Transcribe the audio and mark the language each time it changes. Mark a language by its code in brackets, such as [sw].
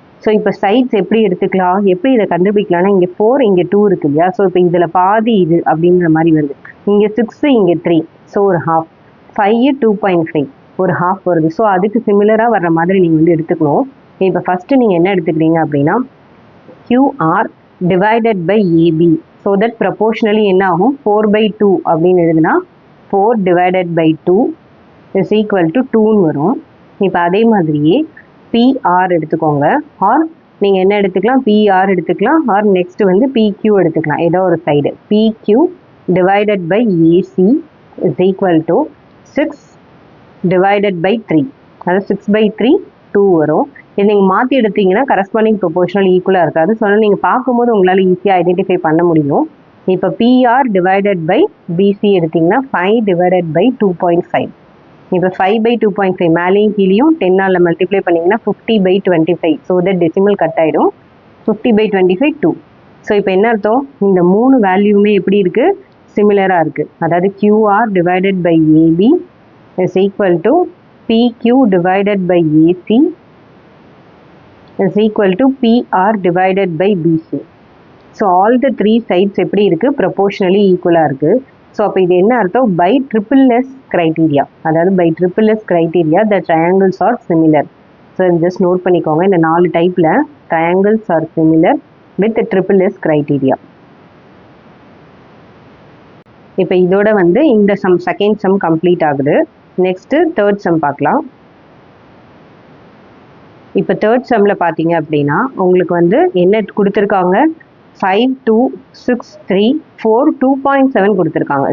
[ta] So இப்போ sides எப்படி எடுத்துக்கலாம், எப்படி இதை கண்டுபிடிக்கலாம்னா இங்கே 4 இங்கே 2 இருக்கு இல்லையா? ஸோ இப்போ இதில் பாதி இது அப்படின்ற மாதிரி வருது. இங்கே 6 இங்கே 3, ஸோ ஒரு ஹாஃப். 5 2.5 ஒரு ஹாஃப் வருது. ஸோ அதுக்கு சிமிலராக வர்ற மாதிரி நீங்கள் எடுத்துக்கணும். இப்போ ஃபஸ்ட்டு நீங்கள் என்ன எடுத்துக்கிறீங்க அப்படின்னா [en] QR divided by AB. So that proportionally [ta] என்ன ஆகும்? 4/2 அப்படின்னு எழுதுனா 4 divided by 2 is equal to 2ன்னு வரும். இப்போ அதே மாதிரியே PR எடுத்துக்கோங்க. ஆர் நீங்கள் என்ன எடுத்துக்கலாம்? PR எடுத்துக்கலாம். ஆர் நெக்ஸ்ட் PQ எடுத்துக்கலாம். ஏதோ ஒரு side. [en] PQ divided by AC is equal to 6 divided by 3. [ta] அதாவது 6/3 2 வரும். இது நீங்கள் மாற்றி எடுத்தீங்கன்னா கரஸ்பாண்டிங் ப்ரொபோர்ஷனல் ஈக்குவலாக இருக்காது. ஸோ நீங்கள் பார்க்கும்போது உங்களால் ஈஸியாக ஐடென்டிஃபை பண்ண முடியும். [en] இப்போ PR divided by BC எடுத்திங்கன்னா 5 divided by 2.5. [ta] இப்போ 5/2.5 மேலேயும் கீழேயும் 10ஆல் மல்டிப்ளை பண்ணிங்கன்னா 50/25. ஸோ தட் டெசிமல் கட் ஆகிடும். 50/25 2. ஸோ இப்போ என்ன அர்த்தம்? இந்த 3 வேல்யூமே எப்படி இருக்குது? சிமிலராக இருக்குது. [en] அதாவது QR divided by AB is equal to PQ divided by AC is equal to PR divided by BC. So all the 3 sides [ta] எப்படி இருக்கு? [en] proportionally equal-ஆ [ta] இருக்கு. [en] so [ta] அப்போ இது என்ன அர்த்தம்? [en] by triple S criteria, அதாவது by triple S criteria the triangles are similar. So just note பண்ணிக்கோங்க, இந்த 4 டைப்பில் triangles are similar with the triple S criteria. [ta] இப்போ இதோட இந்த சம் செகண்ட் சம் கம்ப்ளீட் ஆகுது. நெக்ஸ்ட்டு தேர்ட் சம் பார்க்கலாம். இப்போ தேர்ட் சம்மில் பார்த்தீங்க அப்படின்னா உங்களுக்கு என்ன கொடுத்துருக்காங்க? 5 2 6 3 4 2.7 கொடுத்துருக்காங்க.